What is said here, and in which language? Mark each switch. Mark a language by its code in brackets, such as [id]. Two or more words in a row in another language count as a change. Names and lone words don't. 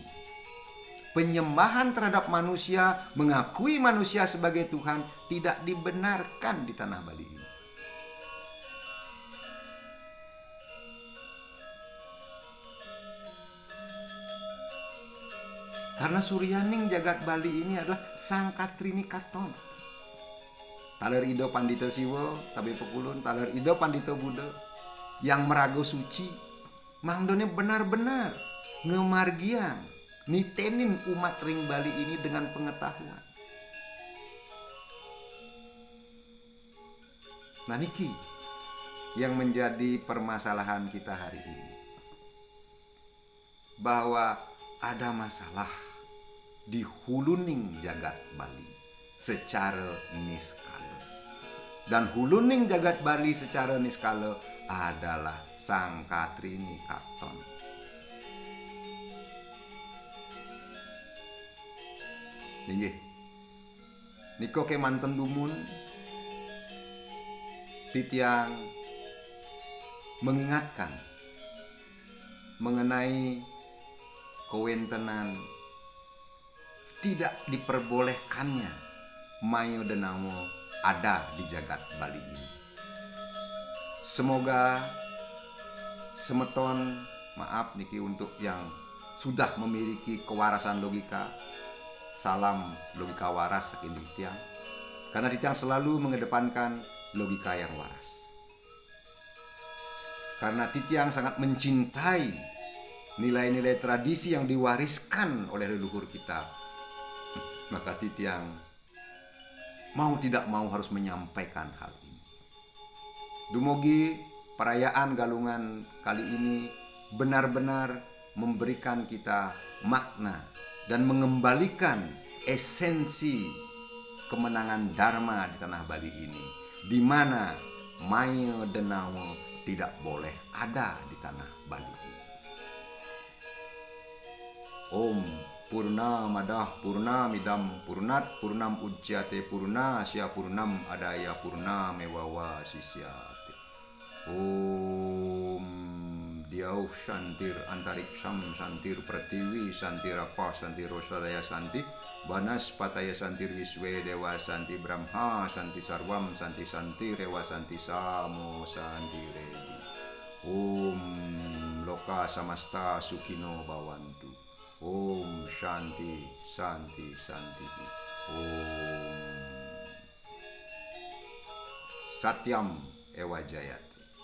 [id] Penyembahan terhadap manusia, mengakui manusia sebagai Tuhan, tidak dibenarkan di tanah Bali ini. Karena Suryaning jagat Bali ini adalah Sangkatrini Katon. [ban] Taler Ido Pandita Siwa, Tabe Pekulun, Taler Ido Pandita Buddha, yang merago suci, mangdone benar-benar ngemargiang, nitenin umat ring Bali [id] ini dengan pengetahuan. Nah niki yang menjadi permasalahan kita hari ini. Bahwa ada masalah di huluning jagat Bali secara niskala, Dan huluning jagat Bali secara niskala adalah Sang Katrini Katon. Inggih. [ban] Niko kemanten dumun titiang [id] mengingatkan mengenai kewentenan tidak diperbolehkannya Mayo Denamo ada di jagat Bali ini. Semoga semeton, maaf niki untuk yang sudah memiliki kewarasan logika, salam logika waras [ban] saking Titiang, [id] karena Titiang selalu mengedepankan logika yang waras. Karena Titiang sangat mencintai nilai-nilai tradisi yang diwariskan oleh leluhur kita, maka Titiang mau tidak mau harus menyampaikan hal ini. Dumugi perayaan Galungan kali ini benar-benar memberikan kita makna dan mengembalikan esensi kemenangan Dharma di tanah Bali ini, di mana Mayo Denamo tidak boleh ada di tanah Bali ini. [sa] Om Purnamadah Purnamidam Purnat Purnam Ujjate Purnasya Purnam Adaya Purnamewawa Sisyate. Om Diauh Santir Antariksam Santir Pratiwi Santir Apa Santir Rosadaya Santi Banas Pataya Santir Wiswe Dewa Santi Brahma Santi Sarwam Santi Santi Rewa Santi Samo Santi Redi. Om Loka Samasta Sukino Bawantu. Om Shanti Santi Santi. Om Satyam Ewa Jayati.